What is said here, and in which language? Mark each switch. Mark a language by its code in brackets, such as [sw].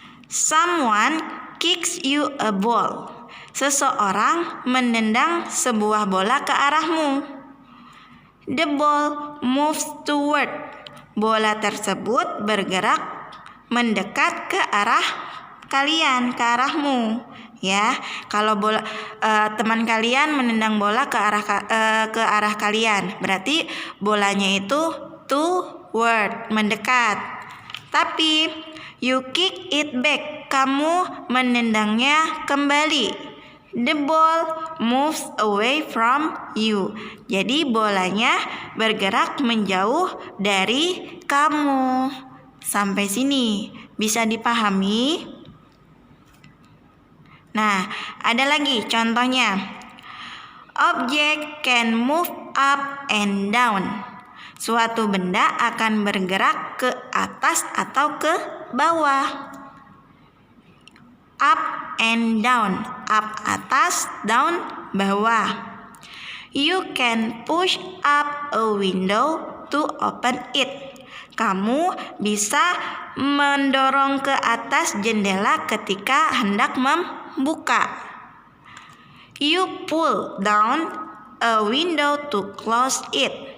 [en] Someone kicks you a ball. [id] Seseorang menendang sebuah bola ke arahmu. [en] The ball moves toward. [id] Bola tersebut bergerak mendekat ke arah kalian, ke arahmu. Ya, kalau teman kalian menendang bola ke arah kalian, berarti bolanya itu toward, mendekat. Tapi [en] you kick it back, [id] kamu menendangnya kembali. [en] The ball moves away from you. [id] Jadi bolanya bergerak menjauh dari kamu. Sampai sini bisa dipahami? Nah, ada lagi contohnya. [en] Object can move up and down. [id] Suatu benda akan bergerak ke atas atau ke bawah. [en] Up and down. Up atas, down bawah. You can push up a window to open it. [id] Kamu bisa mendorong ke atas jendela ketika hendak membuka. [en] You pull down a window to close it.